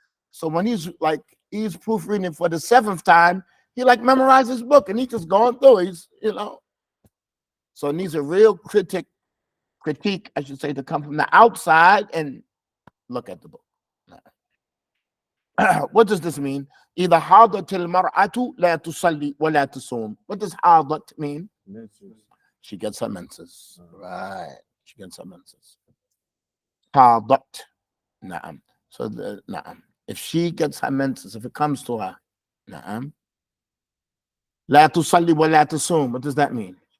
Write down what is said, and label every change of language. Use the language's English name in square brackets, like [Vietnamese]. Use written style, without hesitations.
[English] So when he's proofreading it for the 7th time, he memorized his book and he's just going through it. So it needs a real critique, I should say, to come from the outside and look at the book. What does this mean? [Arabic] إذا حاضت المرأة لا تصلي ولا تصوم. [English] What does حاضت mean? She gets her menses. Right. She gets her menses. حاضت. نعم. So نعم. If she gets her menses, if it comes to her, نعم. [Arabic] لا تصلي ولا تصوم. What does that mean?